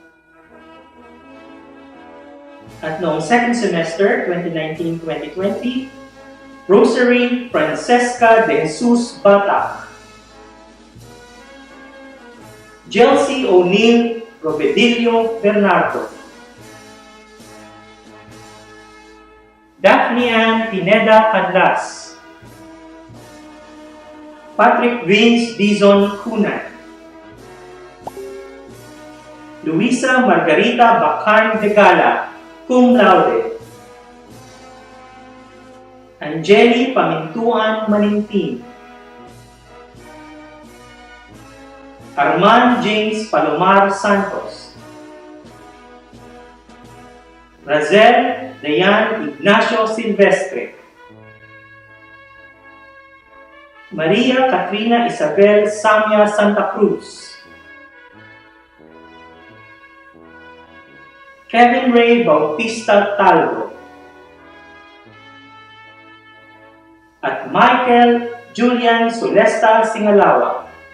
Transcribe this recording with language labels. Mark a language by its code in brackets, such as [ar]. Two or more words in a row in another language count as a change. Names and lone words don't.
[tl] At noong [en] second semester [tl] 2019-2020, Rosary Francesca De Jesus Batak, Chelsea O'Neill Robedillo Bernardo, Daphne Ann Pineda Canlas, Patrick Vince Dizon Cunay, Luisa Margarita Bacan de Gala, [la] cum laude, [tl] Angeli Pamintuan Manintin, Arman James Palomar Santos, Razel Dayan Ignacio Silvestre, Maria Katrina Isabel Samia Santa Cruz, Kevin Ray Bautista Talgo, at Michael Julian Solesta Singalawa.